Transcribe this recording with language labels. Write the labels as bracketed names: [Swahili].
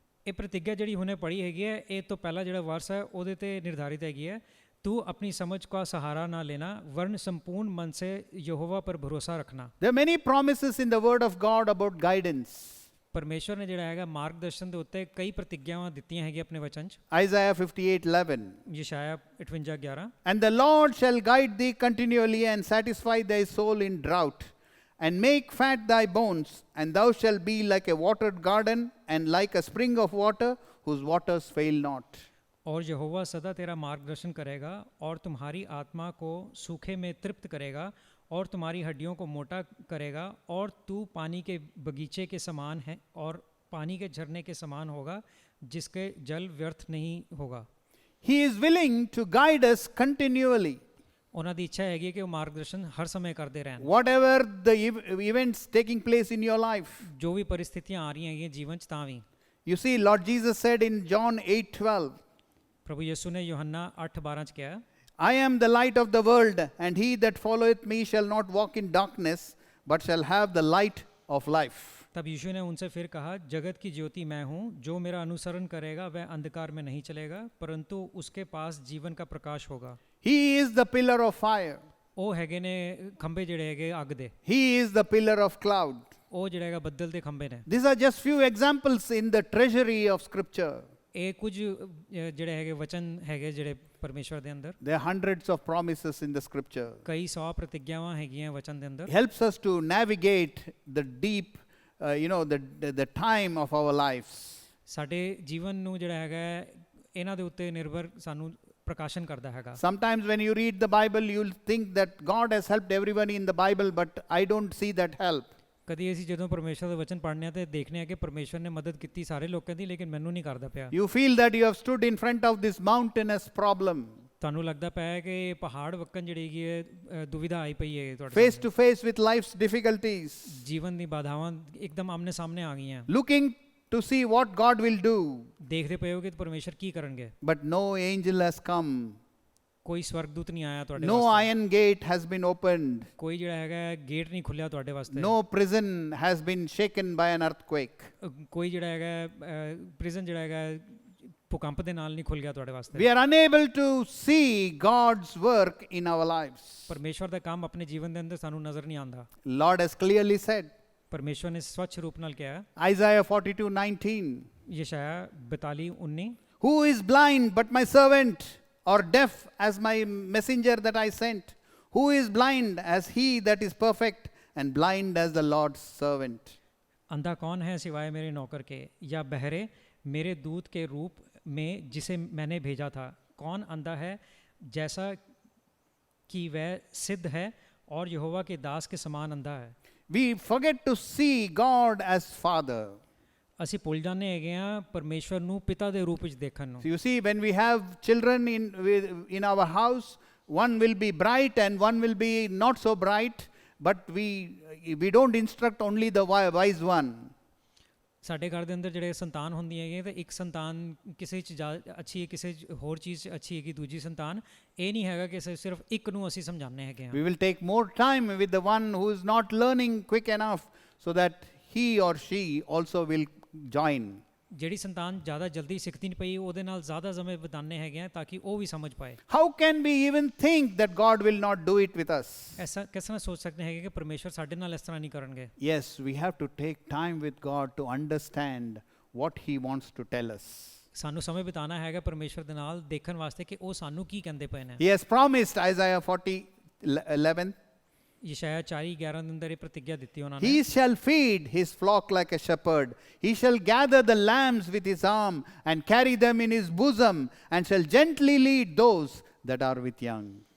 [Punjabi] ਇਹ ਪ੍ਰਤਿਗਿਆ ਜਿਹੜੀ ਹੁਣੇ ਪੜ੍ਹੀ ਹੈਗੀ ਹੈ ਇਹ ਤੋਂ ਪਹਿਲਾ ਜਿਹੜਾ ਵਰਸ ਹੈ ਉਹਦੇ ਤੇ ਨਿਰਧਾਰਿਤ ਹੈਗੀ ਹੈ [Hindi] तू अपनी समझ का सहारा ना लेना वरन संपूर्ण मन से यहोवा पर भरोसा रखना। [English] There are many promises in the word of God about guidance. [Hindi] परमेश्वर ने [Punjabi] ਜਿਹੜਾ ਹੈਗਾ ਮਾਰਗਦਰਸ਼ਨ ਦੇ ਉੱਤੇ ਕਈ ਪ੍ਰਤਿਗਿਆਵਾਂ ਦਿੱਤੀਆਂ ਹੈਗੀਆਂ ਆਪਣੇ ਵਚਨ ਚ। [English] Isaiah 58:11. [Punjabi] ਯਸ਼ਾਇਆ 58:11 [English] And the Lord shall guide thee continually and satisfy thy soul in drought and make fat thy bones, and thou shalt be like a watered garden and like a spring of water whose waters fail not. [Hindi] और यहोवा सदा तेरा मार्गदर्शन करेगा और तुम्हारी आत्मा को सूखे में तृप्त करेगा और तुम्हारी हड्डियों को मोटा करेगा और तू पानी के बगीचे के समान है और पानी के झरने के समान होगा जिसके जल व्यर्थ नहीं होगा। [English] He is willing to guide us continually. [Punjabi] ਉਹਨਾਂ ਦੀ ਇੱਛਾ ਹੈਗੀ ਕਿ ਉਹ ਮਾਰਗਦਰਸ਼ਨ ਹਰ ਸਮੇਂ ਕਰਦੇ ਰਹਿਣ। [English] Whatever the events taking place in your life. [Punjabi] ਜੋ ਵੀ ਪਰਿਸਥਿਤੀਆਂ ਆ ਰਹੀਆਂ ਹੈਗੀਆਂ ਜੀਵਨ ਚ ਤਾਂ ਵੀ। [English] You see, Lord Jesus said in John 8:12, [Punjabi] ਪ੍ਰਭੂ ਯਿਸੂ ਨੇ ਯੋਹੰਨਾ 8:12 ਚ ਕਿਹਾ, [English] I am the light of the world, and he that followeth me shall not walk in darkness, but shall have the light of life. [Hindi] तब यीशु ने उनसे फिर कहा, जगत की ज्योति मैं हूँ, जो मेरा अनुसरण करेगा वह अंधकार में नहीं चलेगा, परंतु उसके पास जीवन का प्रकाश होगा। [English] He is the pillar of fire. [Punjabi] ਉਹ ਹੈਗੇ ਨੇ ਖੰਭੇ ਜਿਹੜੇ ਹੈਗੇ ਅੱਗ ਦੇ, [English] He is the pillar of cloud. [Punjabi] ਉਹ ਜਿਹੜੇ ਹੈਗਾ ਬੱਦਲ ਦੇ ਖੰਭੇ ਨੇ। [English] These are just few examples in the treasury of scripture. [Punjabi] ਇਹ ਕੁਝ ਜਿਹੜੇ ਹੈਗੇ ਵਚਨ ਹੈਗੇ ਜਿਹੜੇ ਪਰਮੇਸ਼ਵਰ ਦੇ ਅੰਦਰ, [English] There are hundreds of promises in the scripture. [Punjabi] ਕਈ 100 ਪ੍ਰਤਿਗਿਆਵਾਂ ਹੈਗੀਆਂ ਵਚਨ ਦੇ ਅੰਦਰ। [English] Helps us to navigate the deep, the time of our lives. [Punjabi] ਸਾਡੇ ਜੀਵਨ ਨੂੰ ਜਿਹੜਾ ਹੈਗਾ ਇਹਨਾਂ ਦੇ ਉੱਤੇ ਨਿਰਭਰ ਸਾਨੂੰ ਪ੍ਰਕਾਸ਼ਨ ਕਰਦਾ ਹੈਗਾ। [English] Sometimes when you read the Bible, you'll think that God has helped everyone in the Bible, but I don't see that help. [Punjabi] ਕਦੀ ਅਸੀਂ ਜਦੋਂ ਪਰਮੇਸ਼ਵਰ ਦਾ ਵਚਨ ਪੜ੍ਹਨੇ ਆ ਤੇ ਦੇਖਨੇ ਆ ਕਿ ਪਰਮੇਸ਼ਵਰ ਨੇ ਮਦਦ ਕੀਤੀ ਸਾਰੇ ਲੋਕਾਂ ਦੀ, ਲੇਕਿਨ ਮੈਨੂੰ ਨਹੀਂ ਕਰਦਾ ਪਿਆ। [English] You feel that you have stood in front of this mountainous problem, [Punjabi] ਤੁਹਾਨੂੰ ਲੱਗਦਾ ਪਿਆ ਹੈ ਕਿ ਪਹਾੜ ਵੱਕਣ ਜਿਹੜੀ ਹੈਗੀ ਹੈ ਦੁਵਿਧਾ ਆਈ ਪਈ ਹੈ ਤੁਹਾਡੇ [English] face to face with life's difficulties, [Punjabi] ਜੀਵਨ ਦੀ ਬਾਧਾਵਾਂ ਇੱਕਦਮ ਆਮਨੇ ਸਾਹਮਣੇ ਆ ਗਈਆਂ, [English] looking to see what God will do, [Punjabi] ਦੇਖਦੇ ਪਏ ਹੋ ਕਿ ਪਰਮੇਸ਼ਵਰ ਕੀ ਕਰਨਗੇ, [English] but no angel has come. [Punjabi] ਕੋਈ ਸਵਰਗਦੂਤ ਨਹੀਂ ਆਇਆ ਤੁਹਾਡੇ [English] No [Punjabi] ਵਾਸਤੇ, [English] iron gate has been opened. [Punjabi] ਕੋਈ ਜਿਹੜਾ ਹੈਗਾ ਗੇਟ ਨਹੀਂ ਖੁੱਲਿਆ ਤੁਹਾਡੇ ਵਾਸਤੇ, [English] No prison has been shaken by an earthquake. [Punjabi] ਕੋਈ ਜਿਹੜਾ ਹੈਗਾ ਪ੍ਰਿਜ਼ਨ ਜਿਹੜਾ ਹੈਗਾ ਭੂਕੰਪ ਦੇ ਨਾਲ ਨਹੀਂ ਖੁੱਲ ਗਿਆ ਤੁਹਾਡੇ ਵਾਸਤੇ। [English] We are unable to see God's work in our lives. [Punjabi] ਪਰਮੇਸ਼ਵਰ ਦਾ ਕੰਮ ਆਪਣੇ ਜੀਵਨ ਦੇ ਅੰਦਰ ਸਾਨੂੰ ਨਜ਼ਰ ਨਹੀਂ ਆਉਂਦਾ। [English] Lord has clearly said, [Punjabi] ਪਰਮੇਸ਼ਵਰ ਨੇ ਸਵੱਛ ਰੂਪ ਨਾਲ ਕਿਹਾ, [English] Isaiah 42:19, [Punjabi] ਯਸ਼ਾਇਆ 42:19, [English] Who is blind but my servant, or deaf as my messenger that I sent? Who is blind as he that is perfect, and blind as the Lord's servant? [Hindi] अंधा कौन है सिवाय मेरे नौकर के, या बहरे मेरे दूत के रूप में जिसे मैंने भेजा था? कौन अंधा है जैसा कि वह सिद्ध है, और यहोवा के दास के समान अंधा है। [English] We forget to see God as Father. [Punjabi] ਅਸੀਂ ਭੁੱਲ ਜਾਂਦੇ ਹੈਗੇ ਆ ਪਰਮੇਸ਼ਵਰ ਨੂੰ ਪਿਤਾ ਦੇ ਰੂਪ ਵਿੱਚ ਦੇਖਣ ਨੂੰ। [English] So you see, when we have children in our house, one will be bright and one will be not so bright, but we don't instruct only the wise one. [Punjabi] ਸਾਡੇ ਘਰ ਦੇ ਅੰਦਰ ਜਿਹੜੇ ਸੰਤਾਨ ਹੁੰਦੀ ਹੈਗੇ ਤੇ ਇੱਕ ਸੰਤਾਨ ਕਿਸੇ ਚ ਅੱਛੀ ਹੈ, ਕਿਸੇ ਹੋਰ ਚੀਜ਼ 'ਚ ਅੱਛੀ ਹੈਗੀ, ਦੂਜੀ ਸੰਤਾਨ ਇਹ ਨਹੀਂ ਹੈਗਾ ਕਿ ਸਿਰਫ ਇੱਕ ਨੂੰ ਅਸੀਂ ਸਮਝਾਉਂਦੇ ਹੈਗੇ ਆ। [English] We will take more time with the one who is not learning quick enough, so that he or she also will join. [Punjabi] ਜਿਹੜੀ ਸੰਤਾਨ ਜ਼ਿਆਦਾ ਜਲਦੀ ਸਿੱਖਦੀ ਨਹੀਂ ਪਈ ਉਹਦੇ ਨਾਲ ਜ਼ਿਆਦਾ ਸਮੇਂ ਬਿਤਾਉਂਦੇ ਹੈਗੇ ਆ ਤਾਂ ਕਿ ਉਹ ਵੀ ਸਮਝ ਪਾਏ। [English] How can we even think that God will not do it with us? [Punjabi] ਐਸਾ ਕਿਸ ਤਰ੍ਹਾਂ ਸੋਚ ਸਕਦੇ ਹੈਗੇ ਕਿ ਪਰਮੇਸ਼ਵਰ ਸਾਡੇ ਨਾਲ ਇਸ ਤਰ੍ਹਾਂ ਨਹੀਂ ਕਰਨਗੇ? [English] Yes, we have to take time with God to understand what he wants to tell us. [Punjabi] ਸਾਨੂੰ ਸਮੇਂ ਬਿਤਾਉਣਾ ਹੈਗਾ ਪਰਮੇਸ਼ਵਰ ਦੇ ਨਾਲ ਦੇਖਣ ਵਾਸਤੇ ਕਿ ਉਹ ਸਾਨੂੰ ਕੀ ਕਹਿੰਦੇ ਪਏ ਨੇ। [English] He has promised, Isaiah 40:11, [Punjabi] ਯਸ਼ਾਇਆ 4:11 ਦੇ ਅੰਦਰ ਇਹ ਪ੍ਰਤਿਗਿਆ ਦਿੱਤੀ ਉਹਨਾਂ ਨੇ। [English] He shall feed his flock like a shepherd. He shall gather the lambs with his arm and carry them in his bosom, and shall gently lead those that are with young.